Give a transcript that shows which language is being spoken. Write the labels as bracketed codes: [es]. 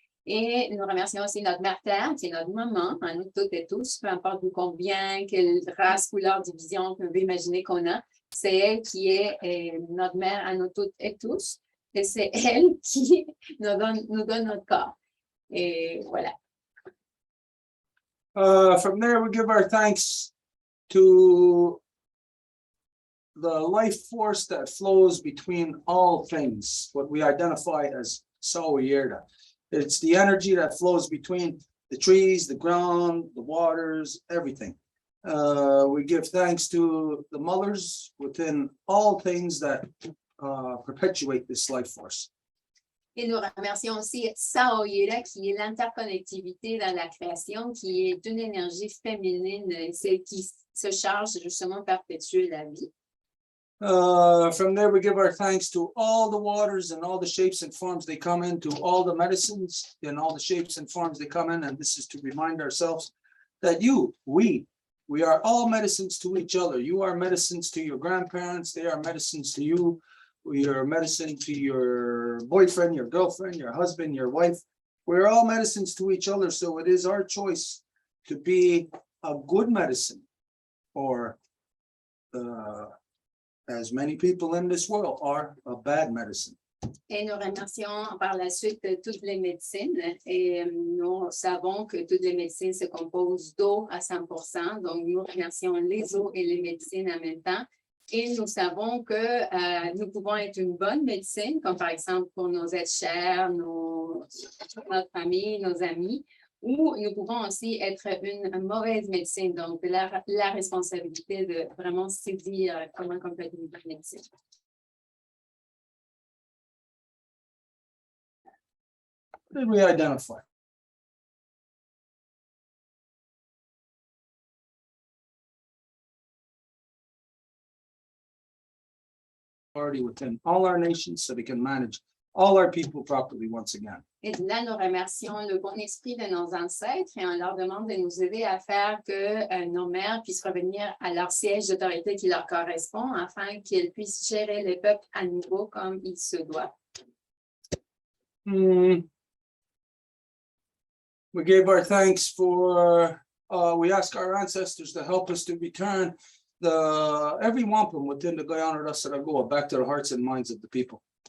[fr] Et nous remercions aussi notre mère Terre, qui est notre maman, à nous toutes et tous, peu importe d'où combien, quelle race, couleur, division qu'on peut imaginer qu'on a. C'est elle qui est notre mère à nous toutes et tous. Et c'est elle qui nous donne notre corps. Et voilà. [en] From there, we give our thanks to the life force that flows between all things, what we identify as Sawyerda. It's the energy that flows between the trees, the ground, the waters, everything. We give thanks to the mothers within all things that perpetuate this life force. [fr] Et nous remercions aussi Saoyela, qui est l'interconnectivité dans la création, qui est une énergie féminine, celle qui se charge justement de perpétuer la vie. [en] From there, we give our thanks to all the waters and all the shapes and forms they come in, to all the medicines and all the shapes and forms they come in. And this is to remind ourselves that we are all medicines to each other. You are medicines to your grandparents. They are medicines to you. We are medicine to your boyfriend, your girlfriend, your husband, your wife. We're all medicines to each other. So it is our choice to be a good medicine, or as many people in this world are, a bad medicine. [fr] Et nous remercions par la suite toutes les médecines. Et nous savons que toutes les médecines se composent d'eau à 100%. Donc, nous remercions les eaux et les médecines en même temps. Et nous savons que nous pouvons être une bonne médecine, comme par exemple pour nos êtres chers, notre famille, nos amis, ou nous pouvons aussi être une mauvaise médecine. Donc, la responsabilité de vraiment saisir comment on peut être une bonne médecine. [en] Did we identify? Already within all our nations, so we can manage all our people properly once again. [fr] Et là, nous remercions le bon esprit de nos ancêtres et on leur demande de nous aider à faire que nos mères puissent revenir à leur siège d'autorité qui leur correspond afin qu'ils puissent gérer le peuple à nouveau comme il se doit. [en] We gave our thanks for, we ask our ancestors to help us to return every wampum within the Guyana Rassaragoa back to the hearts and minds of the people.